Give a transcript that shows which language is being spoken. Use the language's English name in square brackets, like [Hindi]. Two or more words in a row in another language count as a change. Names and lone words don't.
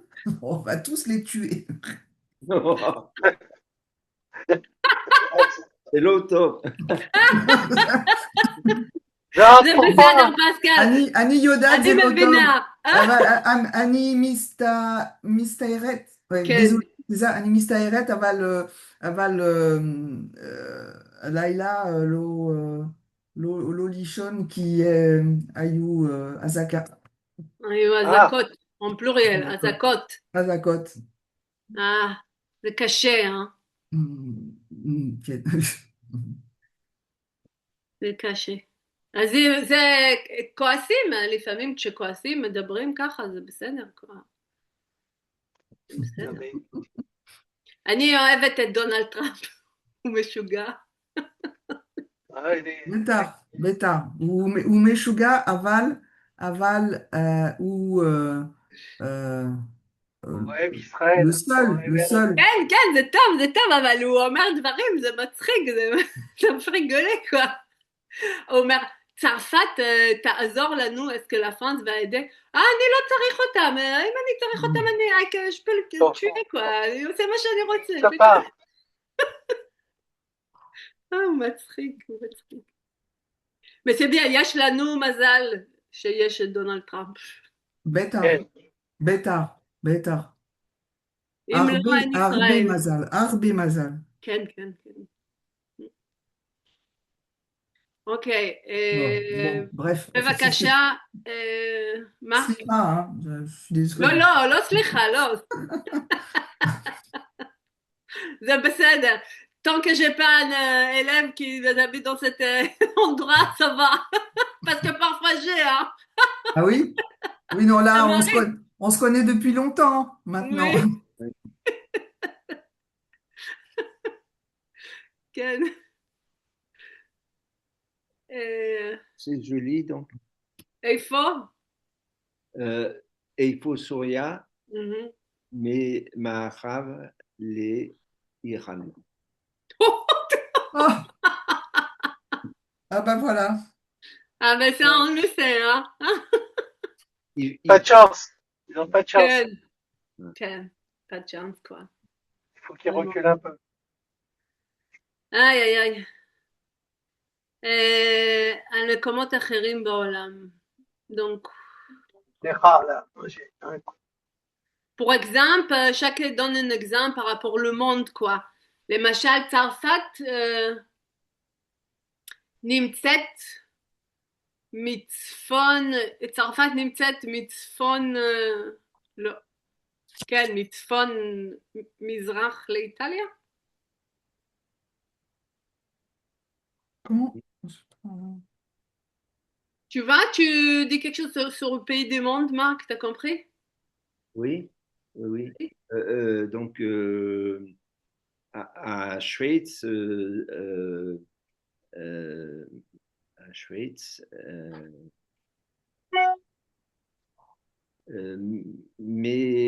[French] On va tous les tuer. C'est l'auto. Non, [Hebrew] זה [French] pourquoi? [Hebrew] בסדר, פסקל. אני יודעת אני זה לא טוב, מבינה. אבל אני מסתערת, כן. désolé, זה זה, אני מסתערת, אבל לילה לא לישון כי היו אזעקה, היו [French] Ah, [Hebrew] אזעקות, [French] en pluriel, [Hebrew] אזעקות. אזעקות. זה קשה, כן. זה קשה. אז זה כועסים, לפעמים כשכועסים מדברים ככה, זה בסדר, זה [French] Non, [Hebrew] בסדר. [French] mais, [Hebrew] אני אוהבת את דונלד טראמפ, הוא משוגע. בטח, בטח. הוא משוגע, אבל אה, אה, [French] ouais, Israël. On est le vers- seul. [Hebrew] כן, כן, זה טוב, אבל הוא אומר דברים, זה מצחיק, זה מפחיד גולי, quoi. הוא אומר, צרפת תעזור לנו, [French] est-ce que la France va aider? [Hebrew] אני לא צריך אותם, אם אני צריך אותם, אני [French] je peux le tuer, quoi. [Hebrew] אני עושה מה שאני רוצה. [French] Ça part. [Hebrew] הוא מצחיק, הוא מצחיק. [French] Mais c'est bien, [Hebrew] יש לנו מזל שיש את דונלד טראמפ. בטח, כן. בטח, בטח. אם לא, אין הרבה ישראל. מזל, הרבה מזל. כן, כן, כן. אוקיי, [French] Bon, bref, [Hebrew] בבקשה, מה? סליחה, [French] je suis [Hebrew] לא, [French] désolée. [Hebrew] לא, לא סליחה, לא. זה בסדר. [French] Tant que j'ai pas un élève qui habite dans cet endroit, ça va. Parce que parfois j'ai, hein. Ah oui? Oui, non, Ça là, m'arrive. on se connaît depuis longtemps, maintenant. Oui, כן. C'est joli, donc. [Hebrew] איפה? איפה סוריה, Mhm. מערב לאיראן. [French] Oh, ah bah voilà. Ah ben ça, on le sait, hein. Il- Pas de il- chance. Ils n'ont pas de chance. [Hebrew] כן, כן. [French] pas de chance, quoi. Il faut qu'ils reculent un peu. [Hebrew] איי, איי, איי. על מקומות אחרים בעולם. [French] Donc, C'est rare, là. J'ai un coup. pour exemple, chacun donne un exemple par rapport au monde, quoi. [Hebrew] למשל, צרפת נמצאת מצפון, צרפת נמצאת מצפון, לא, כן, מצפון מזרח לאיטליה? [French] Comment? Tu vois, tu dis quelque chose sur le pays du monde, Marc, t'as compris? Oui, oui, oui. Donc, à Schweitz, à Schweitz, mais